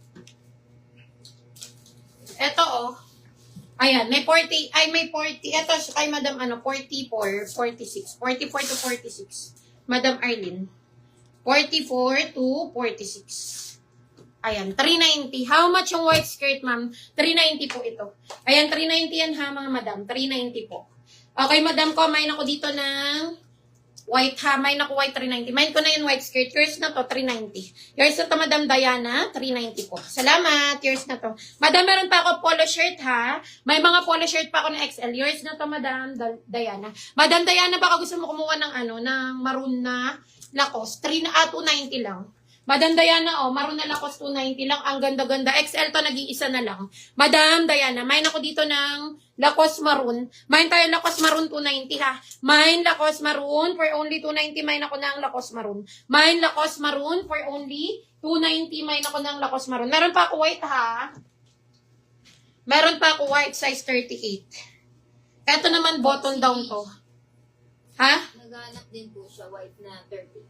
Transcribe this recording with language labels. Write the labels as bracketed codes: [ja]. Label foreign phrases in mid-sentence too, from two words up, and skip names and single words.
[tl] Ito oh. Ayan, may 40. Ay, may 40. Ito kay madam 44, 46. 44 to 46. Madam Arlene. 44 to 46. Ayan, 390. [en] How much yung white skirt, ma'am? [tl] 390 po ito. Ayan, 390 yan ha, mga madam. 390 po. Okay, madam ko, mine ako dito ng white ha. Mine ako white 390. Mine ko na yung white skirt. Yours na to, 390. Yours na to, Madam Diana, 390 po. Salamat. Yours na to. Madam, meron pa ako [en] polo shirt [tl] ha. May mga [en] polo shirt [tl] pa ako na XL. Yours na to, Madam Diana. Madam Diana, baka gusto mo kumuha ng ng maroon na Lacoste. 290 lang. Madam Diana, maroon na Lacoste 290 lang. Ang ganda-ganda. XL to, nag-iisa na lang. Madam Diana, mine ako dito ng Lacoste Maroon. Mine tayo Lacoste Maroon 290 ha. Mine Lacoste Maroon [en] for only [tl] 290. Mine ako ng Lacoste Maroon. [en] Mine Lacoste Maroon for only 290. [tl] Mine ako ng Lacoste Maroon. Meron pa ako white ha. Meron pa ako white size 38. Ito naman [en] button down [tl] to. Ha? Naghanap din po siya, white na 30.